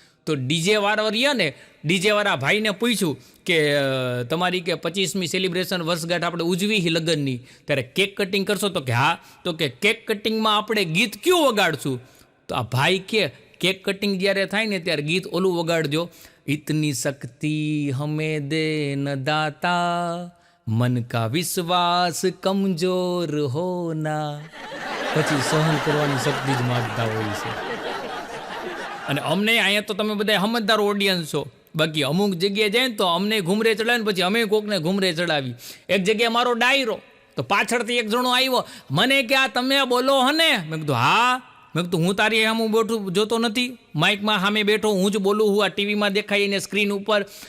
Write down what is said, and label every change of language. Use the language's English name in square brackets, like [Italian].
[Gujarati] તો ડીજેવાળા રહ્યા ને, ડીજેવાળા ભાઈને પૂછ્યું કે તમારી કે 25મી સેલિબ્રેશન વર્ષગાંઠ આપણે ઉજવી લગ્નની, ત્યારે કેક કટિંગ કરશો? તો કે હા. તો કે કેક કટિંગમાં આપણે ગીત કયું વગાડશું? તો આ ભાઈ કે કેક કટિંગ જ્યારે થાય ને ત્યારે ગીત ઓલું વગાડજો, [Hindi] इतनी शक्ति हमें दे न दाता, मन का विश्वास कमजोर होना. [Gujarati] પછી સહન કરવાની શક્તિ જ માગતા હોય છે. અને અમને અહીંયા તો તમે બધા સમજદાર ઓડિયન્સ છો, બાકી અમુક જગ્યાએ જાય ને તો અમને ઘૂમરે ચડાવે ને પછી અમે કોકને ઘૂમરે ચડાવી. એક જગ્યાએ મારો ડાયરો તો પાછળથી એક જણો આવ્યો, મને કે આ તમે બોલો હને? મેં કીધું હા. મેં કીધું હું તારી સામે બેઠું જોતો નથી, માઇકમાં સામે બેઠો હું જ બોલું, હું આ ટીવીમાં દેખાય ને સ્ક્રીન ઉપર.